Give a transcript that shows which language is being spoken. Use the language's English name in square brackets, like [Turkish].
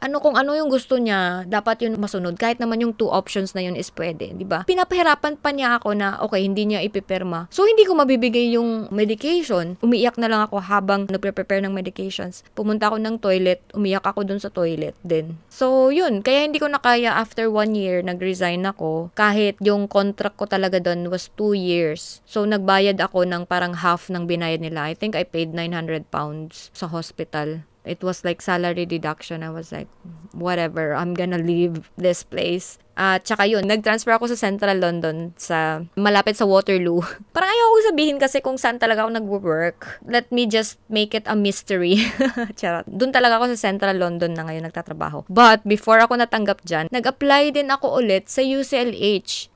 [Filipino] Kung ano yung gusto niya, dapat yun masunod. Kahit naman yung 2 options na yun is pwede, di ba? Pinapahirapan pa niya ako na, okay, hindi niya ipipirma. So, hindi ko mabibigay yung medication. Umiiyak na lang ako habang nagpe-prepare ng medications. Pumunta ako ng toilet, umiyak ako dun sa toilet din. So, yun. Kaya hindi ko na kaya after 1 year, nag-resign ako. Kahit yung contract ko talaga dun was 2 years. So, nagbayad ako ng parang half ng binayad nila. [English] I think I paid 900 pounds [Filipino] sa hospital. [English] It was like salary deduction. I was like, whatever, I'm gonna leave this place. [Filipino] Tsaka yun, nag-transfer ako sa Central London, sa malapit sa Waterloo. Parang ayaw ko sabihin kasi kung saan talaga ako nag-work. [English] Let me just make it a mystery. [Filipino] Charot. Doon talaga ako sa Central London na ngayon nagtatrabaho. But before ako natanggap dyan, nag-apply din ako ulit sa UCLH.